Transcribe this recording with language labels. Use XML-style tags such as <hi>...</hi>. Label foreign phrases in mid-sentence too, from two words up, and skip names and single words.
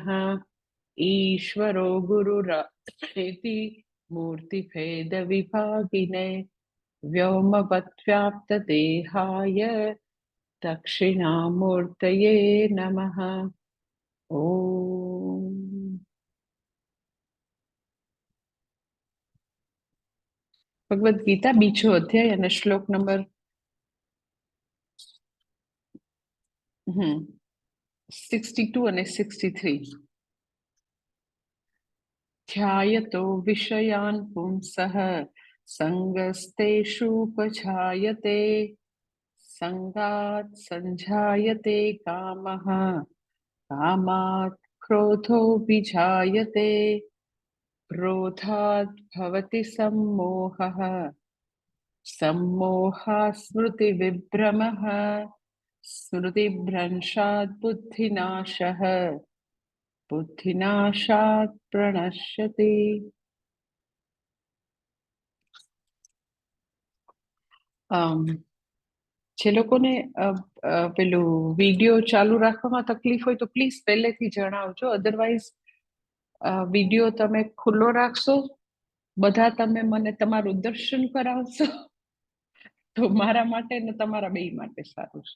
<sa>ईश्वरो गुरुरात्मेति मूर्तिभेदविभागिने व्योमवद्व्याप्तदेहाय दक्षिणामूर्तये नमः।</sa> <gu>ओम ભગવદ્ ગીતા બીજો અધ્યાય અને શ્લોક નંબર 62 અને 63.</gu> <sa>ध्यायतो विषयान् पुंसः संगस्तेषूपजायते संगात् संजायते कामः कामात् क्रोधोऽभिजायते क्रोधात् भवति सम्मोहः सम्मोहात् स्मृतिविभ्रमः स्मृतिभ्रंशात् बुद्धिनाशः बुद्धिनाशात् प्रणश्यति।</sa> <gu>જે લોકોને પેલું વિડિયો ચાલુ રાખવામાં તકલીફ હોય તો પ્લીઝ પહેલેથી જણાવજો, અધરવાઇઝ વિડિયો તમે ખુલ્લો રાખશો, બધા તમે મને તમારું દર્શન કરાવશો તો મારા માટે ને તમારા બેય માટે સારું છે.</gu>